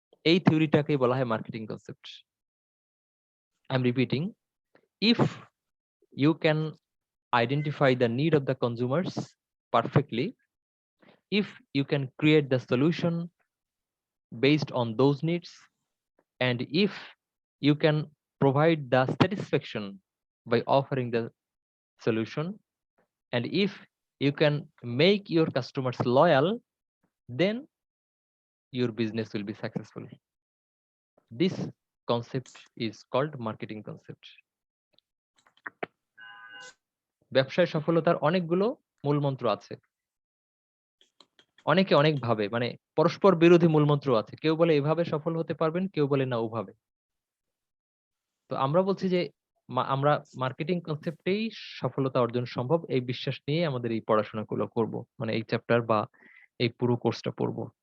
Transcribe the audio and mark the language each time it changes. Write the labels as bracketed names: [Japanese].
[Bangla] এই থিওরিটাকেই বলা হয় marketing concept. [English] I am repeating, if you can identify the need of the consumers perfectly, if you can create the solution based on those needs, and if you can provide the satisfaction by offering the solution, and if you can make your customers loyal, then your business will be successful. This concept is called marketing concept. [Bangla] ব্যবসায় সফলতার অনেকগুলো মূলমন্ত্র আছে, অনেকে অনেক ভাবে, মানে পরস্পর বিরোধী মূলমন্ত্র আছে। কেউ বলে এভাবে সফল হতে পারবেন, কেউ বলে না ওভাবে। তো আমরা বলছি যে আমরা মার্কেটিং কনসেপ্টেই সফলতা অর্জন সম্ভব, এই বিশ্বাস নিয়ে আমাদের এই পড়াশোনাগুলো করব, মানে এই চ্যাপ্টার বা এই পুরো কোর্সটা পড়ব।